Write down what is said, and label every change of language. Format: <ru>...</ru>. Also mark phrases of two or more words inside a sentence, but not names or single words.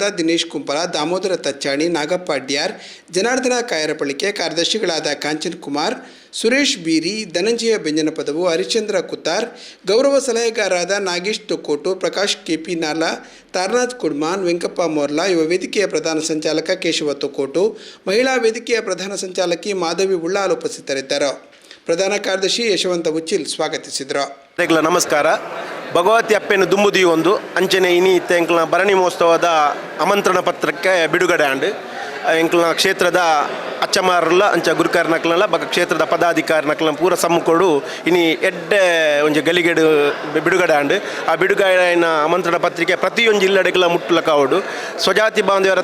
<kn>ದಿನೇಶ್ ಕುಂಪಲ, ದಾಮೋದರ ತಚ್ಚಾಣಿ, ನಾಗಪ್ಪ ಅಡ್ಯಾರ್, ಜನಾರ್ದನ ಕಾಯರಪಳಿಕೆ, ಕಾರ್ಯದರ್ಶಿಗಳಾದ ಕಾಂಚನ್ ಕುಮಾರ್, ಸುರೇಶ್ ಬೀರಿ, ಧನಂಜಯ ಬೆಂಜನಪದವು, ಹರಿಶ್ಚಂದ್ರ ಕುತ್ತಾರ್, ಗೌರವ ಸಲಹೆಗಾರರಾದ ನಾಗೇಶ್ ತೊಕ್ಕೋಟು, ಪ್ರಕಾಶ್ ಕೆಪಿ ನಾಲಾ, ತಾರನಾಥ್ ಕುಡ್ಮಾನ್, ವೆಂಕಪ್ಪ ಮೋರ್ಲಾ, ಯುವ ವೇದಿಕೆಯ ಪ್ರಧಾನ ಸಂಚಾಲಕ ಕೇಶವ ತೊಕ್ಕೋಟು, ಮಹಿಳಾ ವೇದಿಕೆಯ ಪ್ರಧಾನ ಸಂಚಾಲಕಿ ಮಾಧವಿ ಉಳ್ಳಾಲ್ ಉಪಸ್ಥಿತರಿದ್ದರು. ಪ್ರಧಾನ ಕಾರ್ಯದರ್ಶಿ ಯಶವಂತ ಉಚ್ಚಿಲ್ ಸ್ವಾಗತಿಸಿದರು. ನಮಸ್ಕಾರ.</kn> <tcy>ಭಗವತಿ ಅಪ್ಪೆನು ದುಂಬುದಿ ಒಂದು ಅಂಚನೆ ಇನಿ ಇತ್ತ ಎಂಕ್ಲ ಭರಣಿ ಮಹೋತ್ಸವದ ಆಮಂತ್ರಣ ಪತ್ರಕ್ಕೆ ಬಿಡುಗಡೆ ಆಂಡು ಎಂಕ್ಲ ಕ್ಷೇತ್ರದ ಅಚ್ಚಮಾರಲ್ಲ ಅಂಚ ಗುರುಕಾರನಕ್ಲಲ್ಲ ಬಗ ಕ್ಷೇತ್ರದ ಪದಾಧಿಕಾರಿನಕ್ಲ ಪೂರ ಸಮ್ಮುಕೊಡು ಇನಿ ಎಡ್ಡೆ ಒಂಜಿ ಗಲಿಗೆಡು ಬಿಡುಗಡೆ ಆಂಡು ಆ ಬಿಡುಗಡೆನ ಆಮಂತ್ರಣ ಪತ್ರಿಕೆ ಪ್ರತಿಯೊಂದು ಜಿಲ್ಲೆಡೆಗೆಲ್ಲ ಮುಟ್ಟಲ ಕಾವಡು ಸ್ವಜಾತಿ ಬಾಂಧವರ</tcy>